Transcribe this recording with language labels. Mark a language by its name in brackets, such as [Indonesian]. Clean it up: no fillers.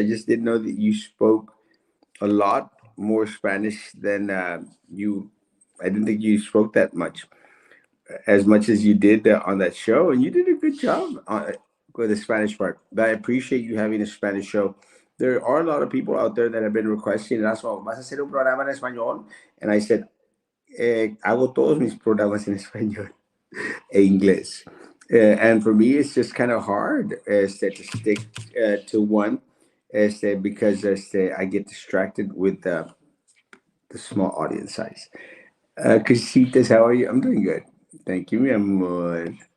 [English] I just didn't know that you spoke a lot more Spanish than I didn't think you spoke that as much as you did on that show, and you did a good job with the Spanish part. But I appreciate you having a Spanish show. There are a lot of people out there that have been requesting, Erasmo, [Spanish] ¿vas a hacer un programa en español? [English] And I said, [Spanish] hago todos mis programas en español e inglés. [English] And for me, it's just kind of hard to stick to one because I get distracted with the small audience size. Casitas, how are you? I'm doing good. Thank you, [Spanish] mi amor.